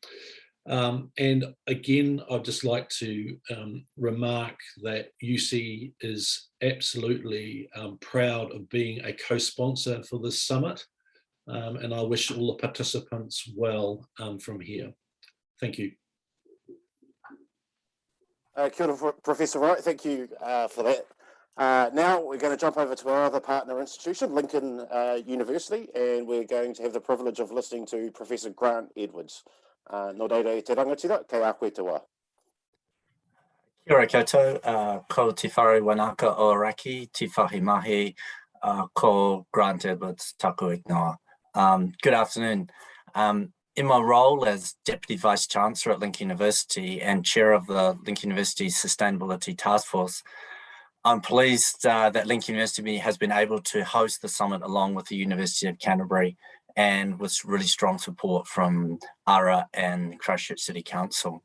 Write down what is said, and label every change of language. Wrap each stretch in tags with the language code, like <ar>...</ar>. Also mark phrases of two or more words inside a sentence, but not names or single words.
<en>And again, I'd just like to remark that UC is absolutely proud of being a co-sponsor for this summit, and I wish all the participants well from here. Thank you.</en> <mi>Kia ora,</mi> <en>Professor Wright, thank you for that. Now we're going to jump over to our other partner institution, Lincoln University, and we're going to have the privilege of listening to Professor Grant Edwards.</en> <mi>Nō reira te rangatira, kei a koe te wā. Kia ora koutou, ko te whare wanaka o Raki, te whahi mahi, ko Grant Edwards, taku ingoa.</mi> <en>Good afternoon. In my role as Deputy Vice-Chancellor at Lincoln University and Chair of the Lincoln University Sustainability Task Force, I'm pleased that Lincoln University has been able to host the summit along with the University of Canterbury, and with really strong support from ARA and Christchurch City Council.</en>